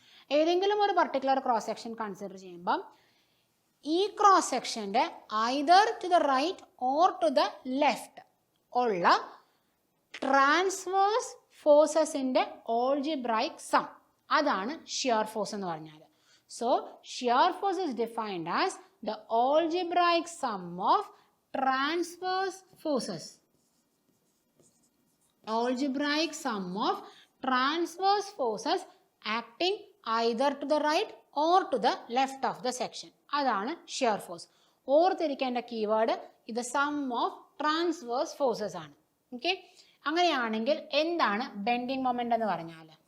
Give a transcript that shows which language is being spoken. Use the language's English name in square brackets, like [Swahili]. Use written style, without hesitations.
[Malayalam] ഏതെങ്കിലും ഒരു particular cross section consider ചെയ്യുമ്പം ഈ cross സെക്ഷൻ്റെ [English] either to the right or to the left [Malayalam] ഉള്ള ട്രാൻസ്വേഴ്സ് ഫോഴ്സസിൻ്റെ ഓൾജിബ്രൈക് സം, അതാണ് ഷിയർ ഫോഴ്സ് എന്ന് പറഞ്ഞാൽ. [English] So shear force is defined as the algebraic sum of transverse forces. Algebraic sum of transverse forces acting either to the right or to the left of the section. [Malayalam] അതാണ് shear force. ഓർത്തിരിക്കേണ്ട keyword ഇത് [English] sum of transverse forces [Malayalam] ആണ്. Okay, അങ്ങനെയാണെങ്കിൽ എന്താണ് bending moment എന്ന് പറഞ്ഞാൽ?